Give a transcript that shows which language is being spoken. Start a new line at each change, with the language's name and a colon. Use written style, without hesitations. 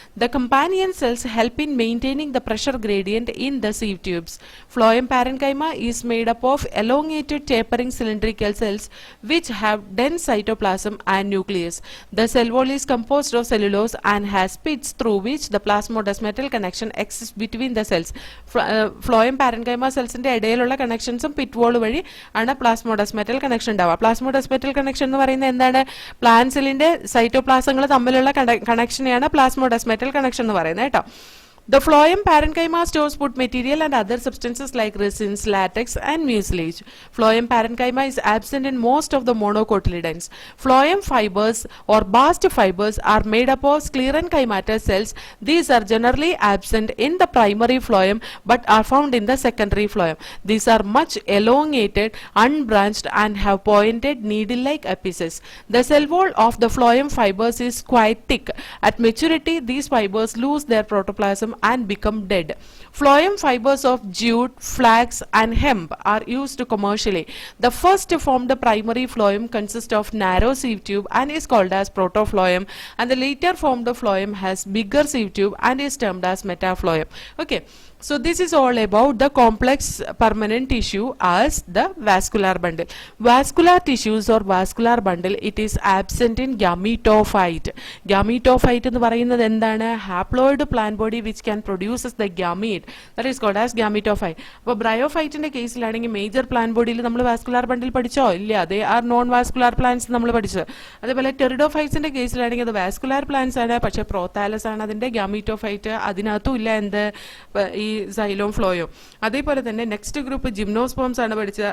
English: The companion cells help in maintaining the pressure gradient in the sieve tubes. Phloem parenchyma is made up of elongated tapering cylindrical cells which have dense cytoplasm and nucleus. The cell wall is composed of cellulose and has pits through which the plasmodesmatal connection exists between the cells.
Malayalam: Phloem parenchyma cells ന്റെ ഇടയിലുള്ള കണക്ഷൻസും pit wall വഴി ആണ് പ്ലാസ്മോഡസ്മാറ്റൽ connection ഉണ്ടാവുക. പ്ലാസ്മോഡസ്മാറ്റൽ connection എന്ന് പറയുന്നത് എന്താണ്? Plant സെല്ലിന്റെ സൈറ്റോപ്ലാസങ്ങൾ തമ്മിലുള്ള കണക്ഷനെയാണ് പ്ലാസ്മോഡസ്മാറ്റൽ കണക്ഷൻ എന്ന് പറയുന്നത് കേട്ടോ.
English: The phloem parenchyma stores food material and other substances like resins, latex and mucilage. Phloem parenchyma is absent in most of the monocotyledons. Phloem fibers or bast fibers are made up of sclerenchymatous cells. These are generally absent in the primary phloem but are found in the secondary phloem. These are much elongated, unbranched and have pointed needle-like apices. The cell wall of the phloem fibers is quite thick. At maturity, these fibers lose their protoplasm and become dead. Phloem fibers of jute, flax and hemp are used commercially. The first formed primary phloem consists of narrow sieve tube and is called as protophloem, and the later formed phloem has bigger sieve tube and is termed as metaploem. Okay, so this is all about the complex permanent tissue as the vascular bundle. Vascular tissues or vascular bundle, it is absent in gametophyte.
Malayalam: Gametophyte എന്ന് പറയുന്നത് എന്താണ്?
English: Haploid plant body which can produce the gamete, that is called as gametophyte.
Malayalam: അപ്പോൾ ബ്രയോഫൈറ്റിന്റെ കേസിലാണെങ്കിൽ major plant ബോഡിയിൽ നമ്മൾ vascular ബണ്ടിൽ പഠിച്ചോ? ഇല്ല, അതേ R non vascular plants നമ്മൾ പഠിച്ചത്. അതേപോലെ ടെറിഡോഫൈറ്റ്സിന്റെ കേസിലാണെങ്കിൽ അത് വാസ്കുലാർ പ്ലാന്റ്സ് ആണ്, പക്ഷേ പ്രോതാലസ് ആണ് അതിന്റെ ഗാമീറ്റോഫൈറ്റ്. അതിനകത്തും ഇല്ല എന്ത് ഈ സൈലോം ഫ്ലോയും. അതേപോലെ തന്നെ നെക്സ്റ്റ് ഗ്രൂപ്പ് ജിംനോസ്പോംസ് ആണ് പഠിച്ചത്.